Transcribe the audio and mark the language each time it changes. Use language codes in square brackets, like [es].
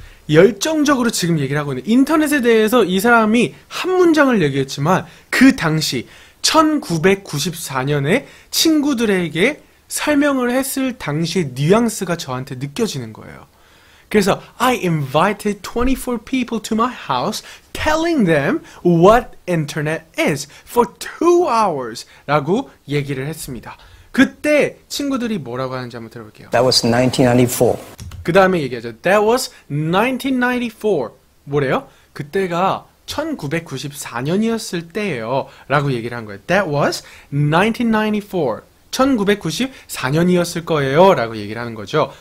[ko] 열정적으로 지금 얘기를 하고 있는 인터넷에 대해서 이 사람이 한 문장을 얘기했지만 그 당시 1994년에 친구들에게 설명을 했을 당시의 뉘앙스가 저한테 느껴지는 거예요. 그래서 [en] I invited 24 people to my house telling them what internet is for 2 hours [ko] 라고 얘기를 했습니다. 그때 친구들이 뭐라고 하는지 한번 들어볼게요. [en] That was 1994. [ko] 그 다음에 얘기하죠. [en] That was 1994. [ko] 뭐래요? 그때가 1994년이었을 때예요 라고 얘기를 한 거예요. [en] That was 1994. [ko] 1994년이었을 거예요 라고 얘기를 하는 거죠.